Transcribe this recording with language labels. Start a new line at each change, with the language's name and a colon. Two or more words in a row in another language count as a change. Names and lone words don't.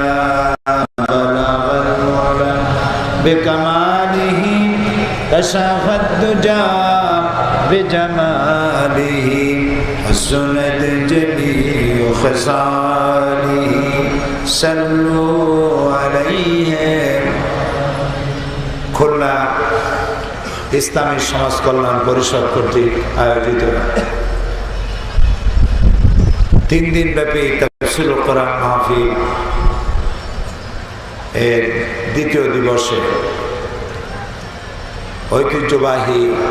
Arabic: بکمالہ کشف الدجی بجمالہ حسنت جمیع خصالہ صلوا علیہ
Bangla: খুলনা ইসলামী সমাজ কল্যাণ পরিষদ কর্তৃক আয়োজিত 3 দিন ব্যাপী তাফসীরুল কোরআন মাহফিল এর দ্বিতীয় দিবসে ঐতিহ্যবাহী